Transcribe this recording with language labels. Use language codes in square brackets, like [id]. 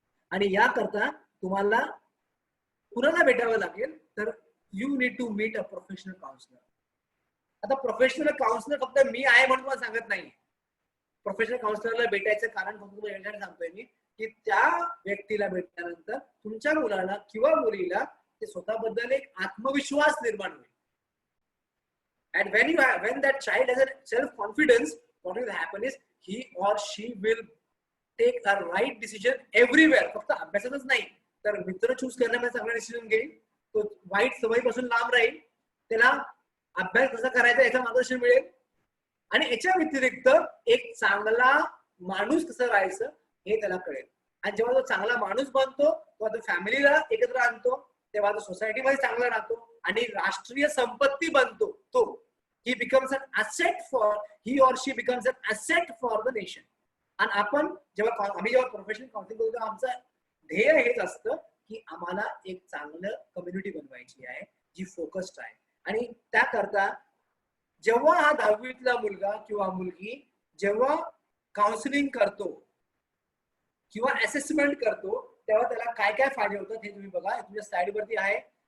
[mr] आणि याकरता तुम्हाला कुणाला भेटावं लागेल, तर [en] You need to meet a professional counsellor. [mr] आता प्रोफेशनल काउन्सिलर फक्त मी आहे म्हणून मला सांगत नाही. प्रोफेशनल काउन्सिलरला भेटायचं कारण फक्त तुम्हाला याच्यासाठी सांगतोय मी की त्या व्यक्तीला भेटल्यानंतर तुमच्या मुलाला किंवा मुलीला ते स्वतःबद्दल एक आत्मविश्वास निर्माण होईल. [en] And when that child has a self-confidence, what will happen is he or she will take a right decision everywhere. [mr] फक्त अभ्यासातच नाही तर मित्र चूज करण्यामध्ये चांगला डिसिजन घेईल, तो वाईट सवयीपासून लांब राहील, त्याला अभ्यास कसा करायचा याचं मार्गदर्शन मिळेल, आणि याच्या व्यतिरिक्त एक चांगला माणूस कसं राहायचं हे त्याला कळेल. आणि जेव्हा तो चांगला माणूस बनतो तेव्हा तो फॅमिलीला एकत्र आणतो, तेव्हा तो सोसायटीमध्ये चांगला राहतो आणि राष्ट्रीय संपत्ती बनतो. [en] तो he becomes an asset for, he or she becomes an asset for the nation. [mr] आणि आम्ही जेव्हा प्रोफेशनल काउन्सिलिंग करतो तेव्हा आमचं ध्येय हेच असतं की आम्हाला एक चांगलं कम्युनिटी बनवायची आहे जी फोकस्ड आहे. आणि त्याकरता जेव्हा हा 10वीतला मुलगा किंवा मुलगी जेव्हा काउन्सिलिंग करतो किंवा असेसमेंट करतो तेव्हा त्याला काय काय फायदे होतात हे तुम्ही बघा, तुमच्या स्लाइड वरती आहे.